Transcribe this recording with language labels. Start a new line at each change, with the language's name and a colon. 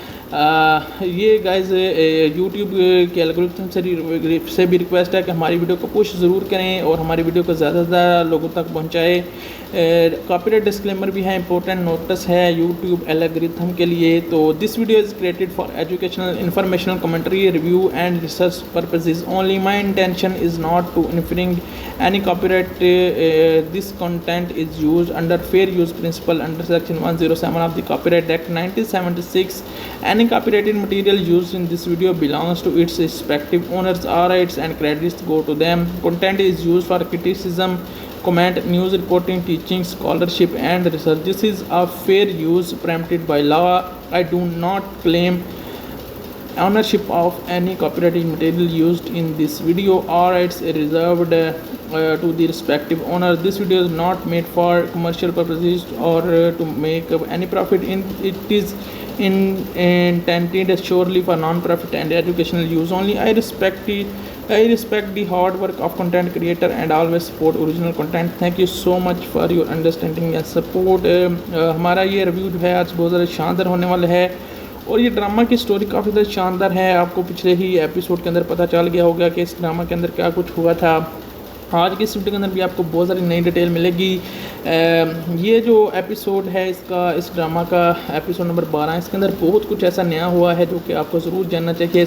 Hindi: ये guys YouTube के algorithm से भी रिक्वेस्ट है कि हमारी वीडियो को पुश ज़रूर करें और हमारी वीडियो को ज़्यादा से ज़्यादा लोगों तक पहुँचाएँ। कॉपीराइट डिस्क्लेमर भी है, इंपॉर्टेंट नोटिस है यूट्यूब एल्गोरिथम के लिए।
English: तो this video is created for educational, informational, commentary, review and research purposes only. My intention is not to infringe any copyright. This content is used under fair use principle under section 107 of the Copyright Act 1976. Any copyrighted material used in this video belongs to its respective owners. All rights and credits go to them. Content is used for criticism, comment, news reporting, teaching, scholarship and research. This is a fair use permitted by law. I do not claim ownership of any copyrighted material used in this video. All rights are reserved to the respective owner. This video is not made for commercial purposes or to make any profit. It is intended surely for non-profit and educational use only. I respect the hard work of content creator and always support original content. Thank you so much for your understanding and support.
Hindi: हमारा ये review जो है आज बहुत ज़्यादा शानदार होने वाला है और ये ड्रामा की स्टोरी काफ़ी ज़्यादा शानदार है। आपको पिछले ही एपिसोड के अंदर पता चल गया होगा कि इस ड्रामा के अंदर क्या कुछ हुआ था। आज की इस वीडियो के अंदर भी आपको बहुत सारी नई डिटेल मिलेगी। ये जो एपिसोड है इसका, इस ड्रामा का एपिसोड नंबर 12, इसके अंदर बहुत कुछ ऐसा नया हुआ है जो कि आपको ज़रूर जानना चाहिए।